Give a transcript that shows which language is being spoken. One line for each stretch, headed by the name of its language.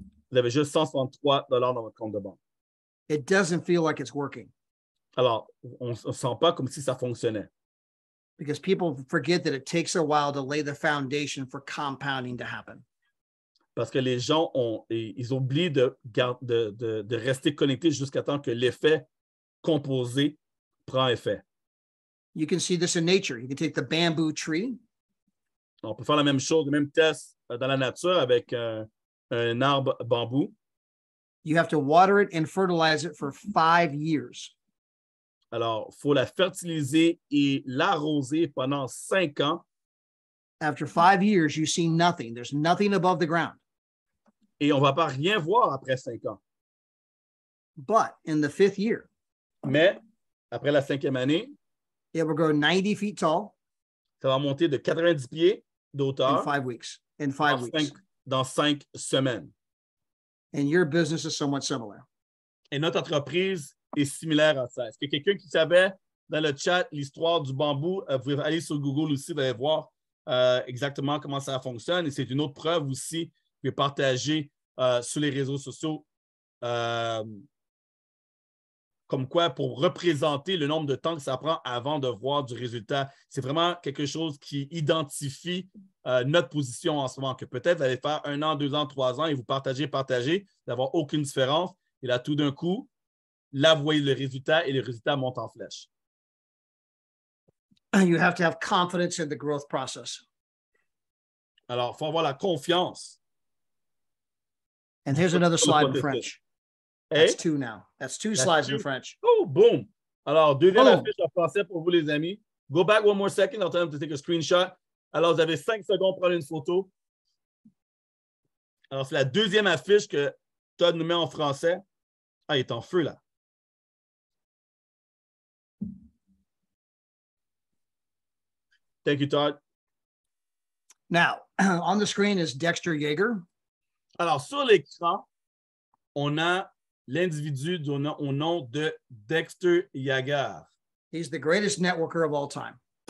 French: Vous avez juste 163 dollars dans votre compte de banque.
English: It doesn't feel like it's working
French: Alors, on ne sent pas comme si ça fonctionnait.
English: because people forget that it takes a while to lay the foundation for compounding to happen.
French: Parce que les gens ils oublient de rester connectés jusqu'à temps que l'effet composé prend effet.
English: You can see this in nature. You can take the bamboo tree.
French: On peut faire la même chose, le même test dans la nature avec un arbre bambou.
English: You have to water it and fertilize it for 5 years.
French: Alors, il faut la fertiliser et l'arroser pendant 5 ans.
English: After 5 years, you see nothing. There's nothing above the ground.
French: Et on ne va pas rien voir après 5 ans.
English: But in the 5th year,
French: Mais après la 5e année,
English: it will grow 90 feet tall
French: ça va monter de 90 pieds
English: in
French: d'auteur
English: 5 weeks. In 5 weeks.
French: dans 5 semaines.
English: And your business is somewhat similar.
French: Et notre entreprise est similaire à ça. Est-ce que quelqu'un qui savait dans le chat l'histoire du bambou, vous pouvez aller sur Google aussi, vous allez voir exactement comment ça fonctionne. Et c'est une autre preuve aussi que vous pouvez partager sur les réseaux sociaux comme quoi pour représenter le nombre de temps que ça prend avant de voir du résultat. C'est vraiment quelque chose qui identifie notre position en ce moment, que peut-être vous allez faire 1 an, 2 ans, 3 ans et vous partagez, d'avoir aucune différence. Et là, tout d'un coup, là, vous voyez le résultat et le résultat monte en flèche.
English: You have to have confidence in the growth process.
French: Alors, il faut avoir la confiance.
English: And here's another slide in French. That's Hey? 2 now. That's 2 slides in French.
French: Oh, boom! Alors, deuxième Boom. affiche en français pour vous, les amis.
English: Go back one more second. I'll tell them to take a screenshot.
French: Alors, vous avez 5 secondes pour prendre une photo. Alors, c'est la deuxième affiche que Todd nous met en français. Ah, il est en feu, là.
English: Thank you, Todd. Now, on the screen is Dexter Yeager.
French: Alors, sur l'écran, on a l'individu au nom de Dexter Yeager.
English: He's the greatest networker of all time.